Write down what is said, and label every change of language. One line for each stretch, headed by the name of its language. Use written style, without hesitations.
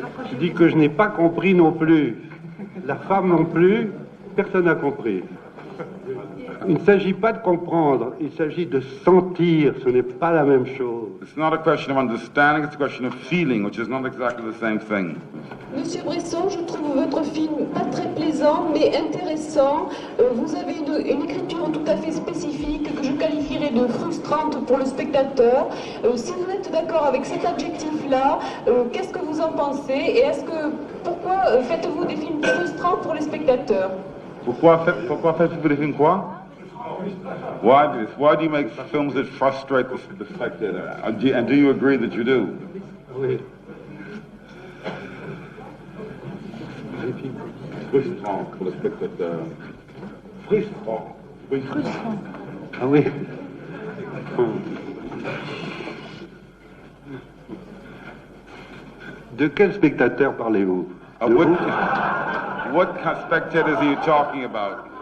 French: Je dis que je n'ai pas compris non plus. La femme non plus, personne n'a compris. Il ne s'agit pas de comprendre, il s'agit de sentir, ce n'est pas la même chose.
English: It's not a question of understanding, it's a question of feeling, which is not exactly the same thing.
French: Monsieur Bresson, je trouve votre film pas très plaisant, mais intéressant. Vous avez une écriture tout à fait spécifique que je qualifierais de frustrante pour le spectateur. Si vous êtes d'accord avec cet adjectif-là, qu'est-ce que vous en pensez? Et pourquoi faites-vous des films frustrants pour les spectateurs? Pourquoi faites-vous des films quoi?
English: Why do you make films that frustrate the spectator? And do you agree that you do?
French: Oui. Frustrant pour le spectateur. Frustrant. Ah oui. De quel spectateur parlez-vous?
English: What spectators are you talking about?